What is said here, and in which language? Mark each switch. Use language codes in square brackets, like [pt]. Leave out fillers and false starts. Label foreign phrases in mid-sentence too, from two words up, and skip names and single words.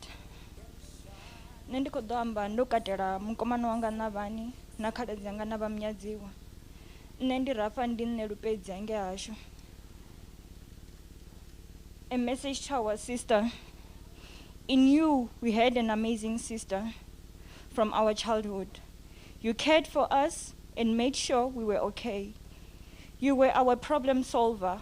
[ve] Nende ko amba ndo katela mukomano wanga na vhani na khaladzi yanga na vhamnyadziwa. Nne ndi rafa ndi nne lupedzi ange hashu. [en] A message to our sister. In you we had an amazing sister from our childhood. You cared for us and made sure we were okay. You were our problem solver.